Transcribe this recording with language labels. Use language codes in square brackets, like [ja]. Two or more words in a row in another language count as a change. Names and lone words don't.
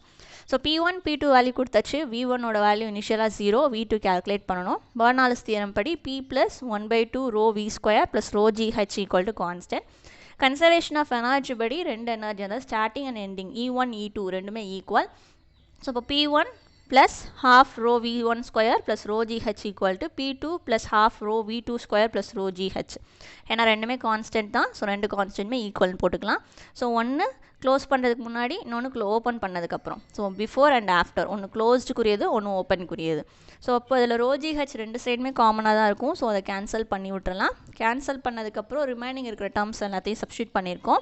[ta] ஸோ P1 P2 வேல்யூ கொடுத்தாச்சு. V1ஓட வேல்யூ இனிஷியலாக 0, V2 கேல்குலேட் பண்ணணும். [en] Bernoulli's theorem [ta] படி P + 1/2 ρ V² + ρ GH = கான்ஸ்டன்ட். [en] conservation of energy [ta] படி ரெண்டு எனர்ஜி, அதாவது [en] starting and ending [ta] E1 E2 ரெண்டுமே ஈக்குவல். ஸோ இப்போ P1 + ½ ρ V1² + ρ GH = P2 + ½ ρ V2² + ρ GH. ஏன்னா ரெண்டுமே கான்ஸ்டன்ட் தான், ஸோ ரெண்டு கான்ஸ்டன்ட்மே ஈக்குவல்னு போட்டுக்கலாம். ஸோ ஒன்று க்ளோஸ் பண்ணுறதுக்கு முன்னாடி, இன்னொன்று ஓப்பன் பண்ணதுக்கப்புறம். [en] so before and after, [ta] ஒன்று க்ளோஸ்டுக்குரியது, ஒன்று ஓப்பனுக்குரியது. ஸோ அப்போ அதில் ρ GH ரெண்டு சைடுமே காமனாக தான் இருக்கும். ஸோ அதை கேன்சல் பண்ணி விட்டுறலாம். கேன்சல் பண்ணதுக்கப்புறம் ரிமைனிங் இருக்கிற டேர்ம்ஸ் எல்லாத்தையும் சப்ஸ்டியூட் பண்ணியிருக்கோம்.